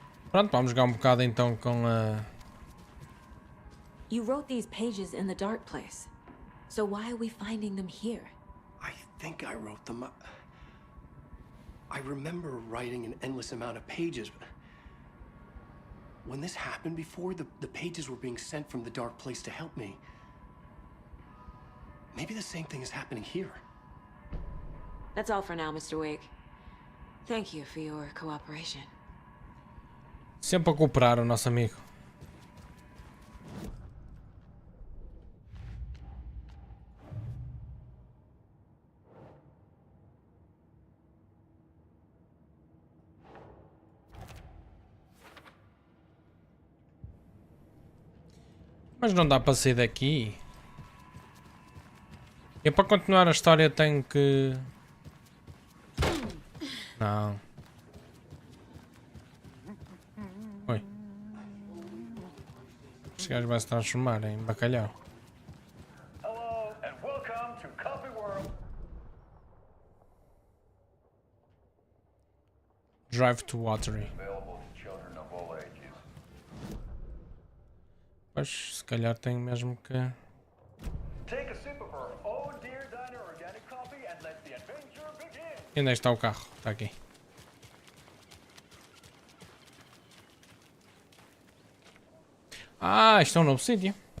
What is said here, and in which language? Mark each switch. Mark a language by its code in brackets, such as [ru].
[pt] Pronto, vamos jogar bocado então com a... [en] You wrote these pages in the dark place. So why are we finding them here? I think I wrote them. I remember writing an endless amount of pages. When this happened before, the pages were being sent from the dark place to help me. Maybe the same thing is happening here. That's all for now, Mr. Wake. Thank you for your cooperation. [pt] Sempre a cooperar o nosso amigo. Mas não dá para sair daqui. E para continuar a história tenho que... Não. Oi. Este gajo vai se transformar em bacalhau. [en] Hello and welcome to Coffee World. Drive to Watery. Available to children of all ages. [pt] Pois, se calhar tenho mesmo que... [en] Take a sip of our own Dear Diner organic coffee and let the adventure begin. [pt] E onde é que está o carro? Está aqui. Ah, isto é um novo sítio.